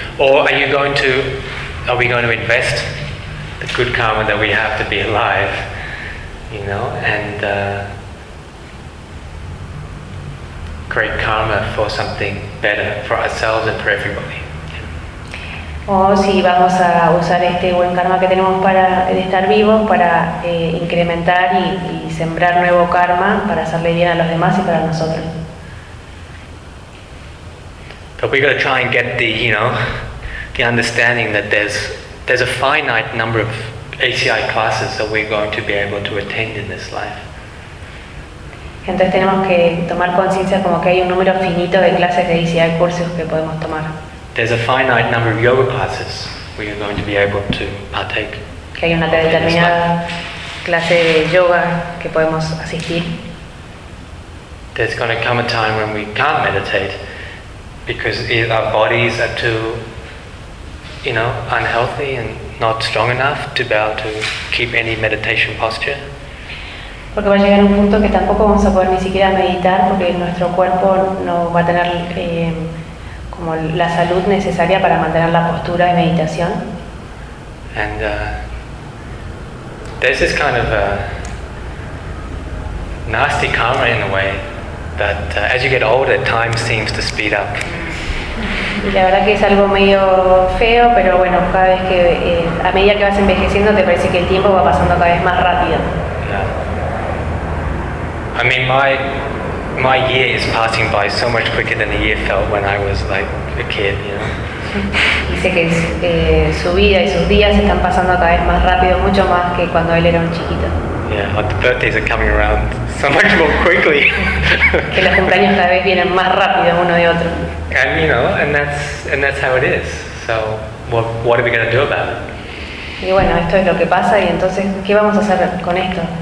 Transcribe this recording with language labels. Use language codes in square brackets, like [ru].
[en] Or are we going to invest the good karma that we have to be alive, you know, and create karma for something better for ourselves and for everybody? [es] O si vamos a usar este buen karma que tenemos para estar vivos, para incrementar y sembrar nuevo karma para hacerle bien a los demás y para nosotros. [en] But we got to try and get the understanding that there's a finite number of ACI classes that we're going to be able to attend in this life. [es] Entonces tenemos que tomar conciencia como que hay un número finito de clases de ACI, cursos que podemos tomar. [en] There's a finite number of yoga classes we are going to be able to partake. [es] Que hay una determinada clase de yoga que podemos asistir. [en] There's going to come a time when we can't meditate because our bodies are too, you know, unhealthy and not strong enough to be able to keep any meditation posture. [es] Porque va a llegar un punto que tampoco vamos a poder ni siquiera meditar porque nuestro cuerpo no va a tener como la salud necesaria para mantener la postura de meditación. [en] And there's this kind of a nasty karma in a way that as you get older, time seems to speed up. [es] Y la verdad que es algo medio feo, pero bueno, cada vez que a medida que vas envejeciendo, te parece que el tiempo va pasando cada vez más rápido. [en] Yeah. I mean, my year is passing by so much quicker than the year felt when I was like a kid, you know. [es] Dice que su vida y sus días están pasando cada vez más rápido, mucho más que cuando él era un chiquito. [en] Yeah, but the birthdays are coming around so much more quickly. [es] Que los cumpleaños cada vez vienen más rápido uno de otro. [en] And you know, and that's how it is. So what are we going to do about it? [es] Y bueno, esto es lo que pasa y entonces, ¿qué vamos a hacer con esto?